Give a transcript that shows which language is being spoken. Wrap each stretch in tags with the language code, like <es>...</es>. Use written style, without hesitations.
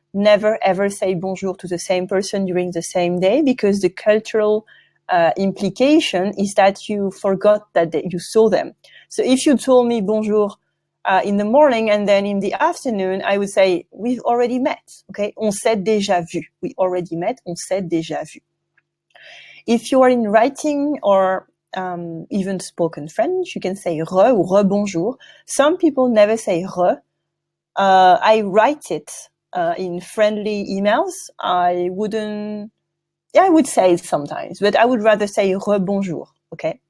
<en>Never ever say bonjour to the same person during the same day because the cultural implication is that you forgot that you saw them. So if you told me bonjour in the morning and then in the afternoon, I would say, we've already met, okay?</en> <fr>On s'est déjà vu.</fr> <en>We already met,</en> <fr>on s'est déjà vu.</fr> <en>If you are in writing or even spoken French, you can say</en> <fr>re ou re-bonjour.</fr> <en>Some people never say re. I write it in friendly emails. I would say it sometimes, but I would rather say re-bonjour, okay?</en>